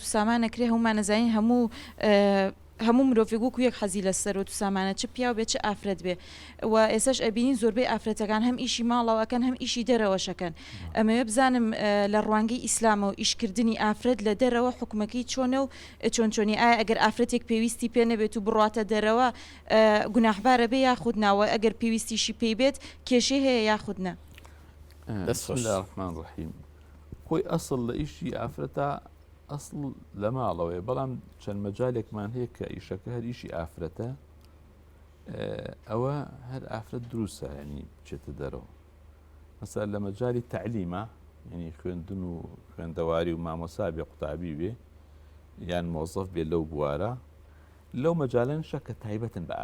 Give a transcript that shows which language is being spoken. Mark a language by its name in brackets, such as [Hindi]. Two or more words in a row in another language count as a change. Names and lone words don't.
[Central Kurdish] سامان نەکرێ هەمومان نەزانین هەموو مرۆڤێک و یەک حەزی لە سەرۆت و سامانە چ پیا و بێ چ ئافرەت بێ و ئێساش ئەبینین زۆربەی ئافرەتەکان هەم ئیشی ماڵەوەکەن هەم ئیشی دەرەوەشەکەن ئەمەوێ بزانم لە ڕوانگەی ئیسلامە و ئیشکردنی ئافرەت لە دەرەوە حکومەکەی چۆنە و چۆنی ئایا ئەگەر ئافرەتێک پێویستی پێ نەبێت و بڕاتە دەرەوە گوناحبارە بێ یاخود ناوە ئەگەر پێویستیشی پێی بێت کێشەی هەیە یاخود نە [Arabic] بسم الله الرحمن الرحیم [Central Kurdish] خۆی ئەسڵ لە ئیشی ئافرەتە ئەسڵ لە ماڵەوەی بەڵام چەند مەجالێکمان هەیە کە ئیشەکە هەر ئیشی ئافرەتە ئەوە هەر ئافرەت دروستە ینی بچێتە دەرەوە مەسەل لە مەجای تعلیمە ینی خوێندن و خوێندەواری و مامۆسا بێ قوتابی بێ یان مۆزەف بێ لەو بوارە لەو مەجالەن شەکە تایبەتن بە